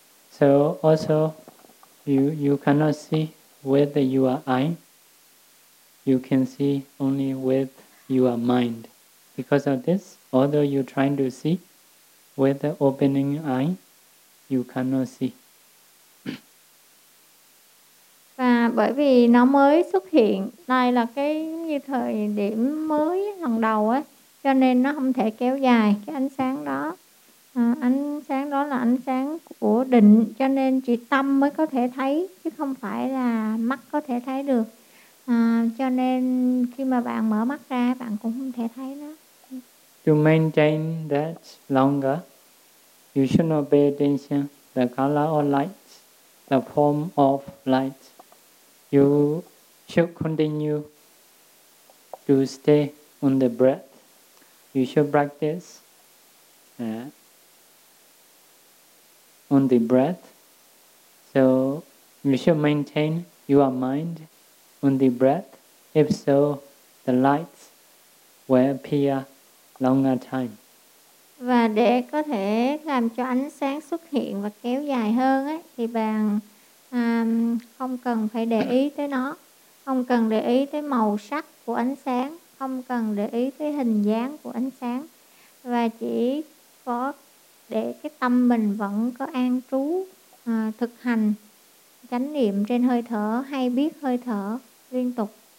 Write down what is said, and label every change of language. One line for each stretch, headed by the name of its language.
English: So also you cannot see with your eye. You can see only with your mind. Because of this, although you're trying to see with the opening eye, you cannot see.
Vietnamese: Và bởi vì nó mới xuất hiện, đây là cái giống như thời điểm mới lần đầu ấy, cho nên nó không thể kéo dài cái ánh sáng đó. À, ánh sáng đó là ánh sáng của định, cho nên chỉ tâm mới có thể thấy chứ không phải là mắt có thể thấy được. À, cho nên khi mà bạn mở mắt ra, bạn cũng không thể thấy nó.
English: To maintain that longer, you should not pay attention to the color or light, the form of light. You should continue to stay on the breath. You should practice on the breath. So you should maintain your mind on the breath. If so, the lights will appear longer time.
Vietnamese: Và để có thể làm cho ánh sáng xuất hiện và kéo dài hơn ấy, thì bạn không cần phải để ý tới nó, không cần để ý tới màu sắc của ánh sáng, không cần để ý tới hình dáng của ánh sáng, và chỉ có để cái tâm mình vẫn có an trú, thực hành chánh niệm trên hơi thở, hay biết hơi thở liên tục.